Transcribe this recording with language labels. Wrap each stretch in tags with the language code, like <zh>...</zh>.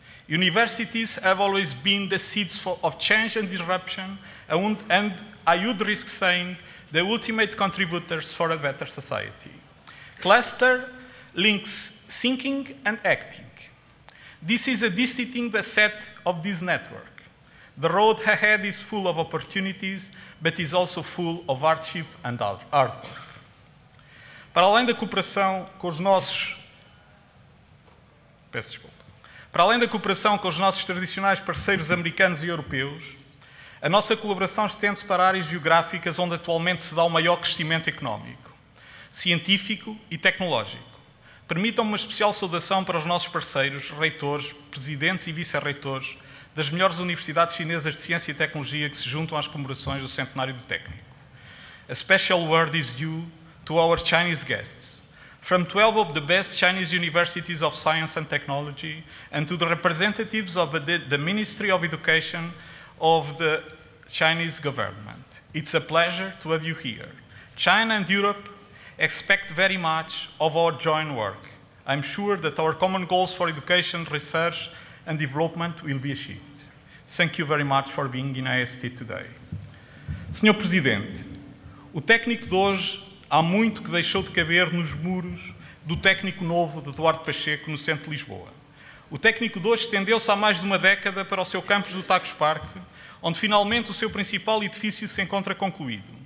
<en>Universities have always been the seeds of change and disruption, and I would risk saying the ultimate contributors for a better society. Cluster links thinking and acting. This is a distinct asset of this network. The road ahead is full of opportunities, but is also full of hardship and hard work.</en> <pt>Para além da cooperação com os nossos... Peço desculpa. Para além da cooperação com os nossos tradicionais parceiros americanos e europeus, a nossa colaboração estende-se para áreas geográficas onde atualmente se dá o maior crescimento económico, científico e tecnológico. Permitam-me uma especial saudação para os nossos parceiros, reitores, presidentes e vice-reitores das melhores universidades chinesas de ciência e tecnologia que se juntam às comemorações do Centenário do Técnico.</pt> <en>A special word is due to our Chinese guests, from 12 of the best Chinese universities of science and technology, and to the representatives of the Ministry of Education of the Chinese government. It's a pleasure to have you here. China and Europe expect very much of our joint work. I'm sure that our common goals for education, research and development will be achieved. Thank you very much for being in IST today.</en> <pt>Senhor Presidente, o técnico de hoje há muito que deixou de caber nos muros do técnico novo de Duarte Pacheco, no centro de Lisboa. O técnico de hoje estendeu-se há mais de uma década para o seu campus do Tagus Parque, onde finalmente o seu principal edifício se encontra concluído.</pt>